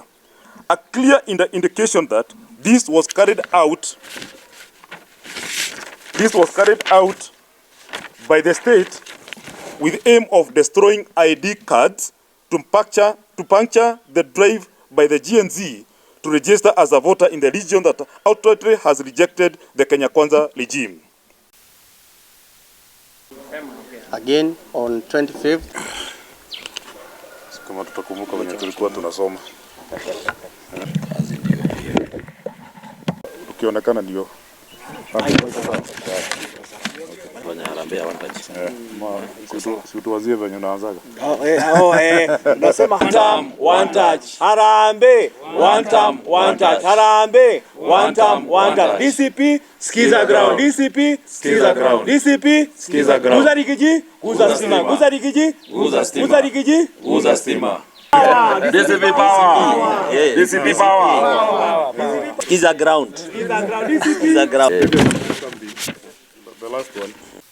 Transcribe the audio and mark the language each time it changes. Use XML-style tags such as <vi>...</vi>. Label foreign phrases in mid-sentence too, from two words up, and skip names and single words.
<en>A clear indication that this was carried out by the state with aim of destroying ID cards to puncture the drive by the GNZ to register as a voter in the region that outrightly has rejected the Kenya Kwanza regime. Again on 25th.</en> <sw>Kama tutakumbuka wenye tulikuwa tunasoma. Ukionekana ndio. Situwazie venye unaanzaga. Unasema</sw> <en>one touch. Harambe, one term, one touch. Harambe, one term, one touch.</en> <sw>DCP, skiza ground. DCP, skiza ground. DCP, skiza ground. Guza Rigiji, guza stima. Guza Rigiji, guza stima. Guza Rigiji, guza stima.</sw> <en>DCP power. DCP power.</en> <sw>Skiza ground. Skiza ground. DCP. Skiza ground.</sw> <en>The last one.</en>